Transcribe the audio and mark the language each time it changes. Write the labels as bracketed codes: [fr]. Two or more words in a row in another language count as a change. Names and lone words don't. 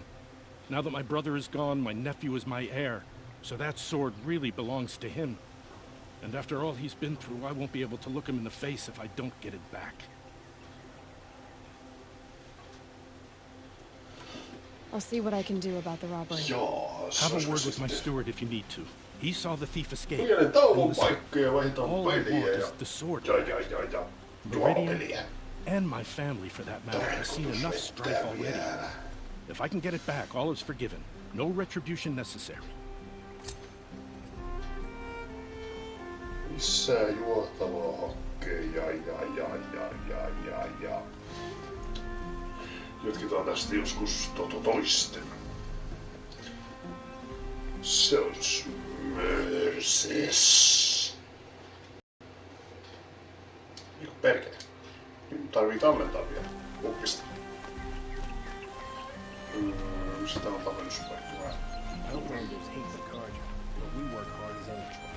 [en] Now that my brother is gone, my nephew is my heir, so that sword really belongs to him. And after all he's been through, I won't be able to look him in the face if I don't get it back. I'll see what I can do about the robbery. Have a word with my steward if you need to. He saw the thief escape. [fi] Pienen tauon paikkoja, [en] All [fi] vaihdetaan [en] I want [fi] peliä [en] is the sword. [fi] ja. [en] Meridian, and my family for that matter, has seen enough strife already. If I can get it back, all is forgiven. No retribution necessary. [fi] Lisää juotavaa hakkee, ja. Jatketaan tästä joskus toisten. Se on smörses. Eiku perkele. Nyt tarvii tallentaa vielä. Uppista. Sitä on tallennuspaikka. [en] Outlanders hate the Karja, but we work hard as angels.